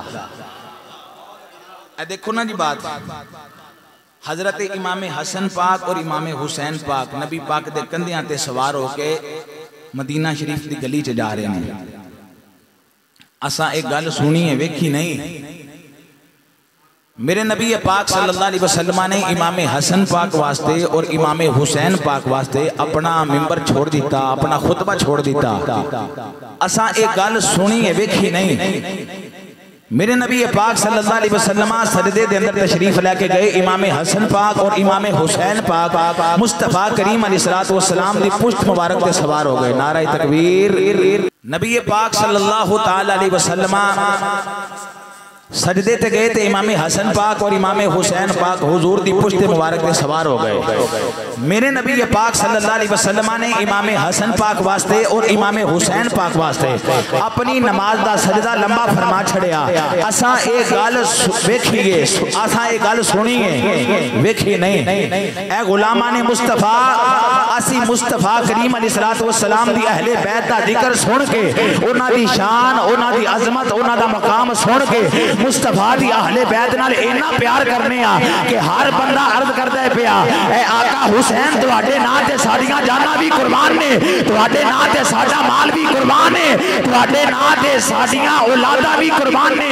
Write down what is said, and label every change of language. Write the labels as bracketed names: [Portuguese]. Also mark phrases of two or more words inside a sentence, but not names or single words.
[Punjabi] دیکھو نا جی بات، حضرت امام حسن پاک اور امام حسین پاک نبی پاک دے کندھیاں تے سوار ہوکے مدینہ شریف دی گلی چ جا رہے ہیں. اسا ایک گل سنی ہے، ویکھی نہیں. میرے نبی پاک [Arabic] صلى الله عليه وسلم [Punjabi] نے امام حسن پاک واسطے اور امام حسین پاک واسطے اپنا منبر چھوڑ دتا، اپنا خطبہ چھوڑ دتا. اسا ایک گل سنی ہے، ویکھی نہیں. میرے نبی پاک [Arabic] صلى الله عليه وسلم [Punjabi] سجدے دے اندر تشریف لےکے گئے. امام حسن پاک اور امام حسین پاک مصطفیٰ کریم [Arabic] عليه الصلاة والسلام [Punjabi] دی پشت مبارک تے سوار ہو گئے. [Urdu] نعرہ تکبیر. [Punjabi] نبی پاک [Arabic] صلى الله تعالى عليه وسلم [Punjabi] سجدے تے گئے تھے. امام حسن پاک اور امام حسین پاک حضور دی پشت مبارک میں سوار ہو گئے. میرے نبی پاک [Arabic] صلى الله عليه وسلم [Punjabi] نے امام حسن پاک واسطے اور امام حسین پاک واسطے اپنی نماز دا سجدہ لمبا فرما چھڈیا. اسا ایک گل ویکھیئے، اسا ایک گل سنیئے، ویکھی نہیں. اے غلاماں نے مصطفیٰ، اسی مصطفیٰ کریم [Arabic] عليه الصلاة والسلام [Punjabi] دی اہلِ بیت دا ذکر سن کے، انہاں دی شان، انہاں دی عظمت، انہاں دا مقام سن کے مصطفیٰ دی اہلِ بیت نال انا پیار کرنے آں کہ ہر بندہ عرض کردا پیا اے آقا حسین تہاڈے ناں تے ساڈیاں جاناں بھی قربان نے، تہاڈے ناں تے ساڈا مال بھی قربان ہے، تہاڈے ناں تے ساڈیاں اولاداں بھی قربان نے.